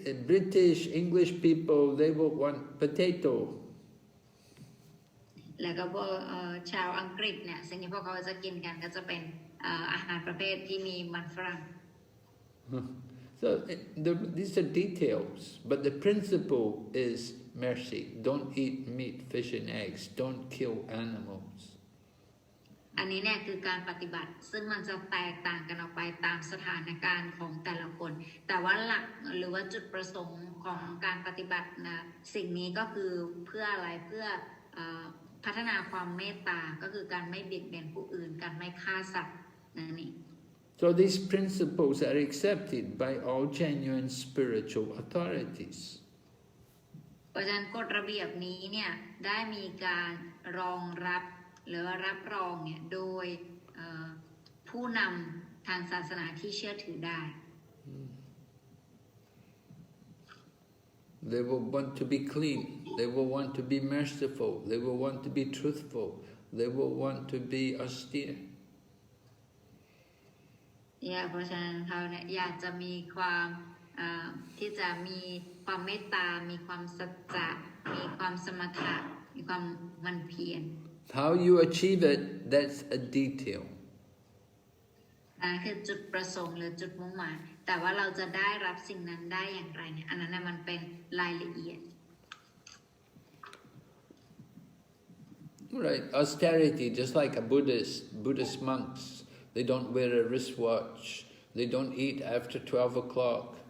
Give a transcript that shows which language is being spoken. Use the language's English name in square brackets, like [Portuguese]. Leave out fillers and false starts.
[English] British English people they will want potato [Thai] แล้วก็พวกชาวอังกฤษเนี่ยสิ่งที่พวกเขาจะกินกันก็จะเป็นอาหารประเภทที่มีมันฝรั่ง [English] So these are details, but the principle is mercy. Don't eat meat, fish and eggs. Don't kill animals. [Thai] อันนี้เนี่ยคือการปฏิบัติซึ่งมันจะแตกต่างกันออกไปตามสถานการณ์ของแต่ละคน แต่ว่าหลักหรือว่าจุดประสงค์ของการปฏิบัตินะสิ่งนี้ก็คือเพื่ออะไรเพื่อพัฒนาความเมตตาก็คือการไม่เบียดเบียนผู้อื่นการไม่ฆ่าสัตว์นั่นเอง [English] So these principles are accepted by all genuine spiritual authorities. [Thai] เพราะฉะนั้นกฎระเบียบนี้เนี่ยได้มีการรองรับหรือรับรองเนี่ยโดยผู้นำทางศาสนาที่เชื่อถือได้ [English] They will want to be clean. They will want to be merciful. They will want to be truthful. They will want to be austere. [Thai] เพราะฉะนั้นเขาเนี่ยอยากจะมีความที่จะมีความเมตตา มีความสัจจะมีความสมถะมีความมันเพียร [English] How you achieve it, that's a detail. [Thai] คือจุดประสงค์หรือจุดมุ่งหมายแต่ว่าเราจะได้รับสิ่งนั้นได้อย่างไรเนี่ยอันนั้นน่ะมันเป็นรายละเอียด [English] Right, austerity, just like a Buddhist monks, they don't wear a wristwatch, they don't eat after 12 o'clock.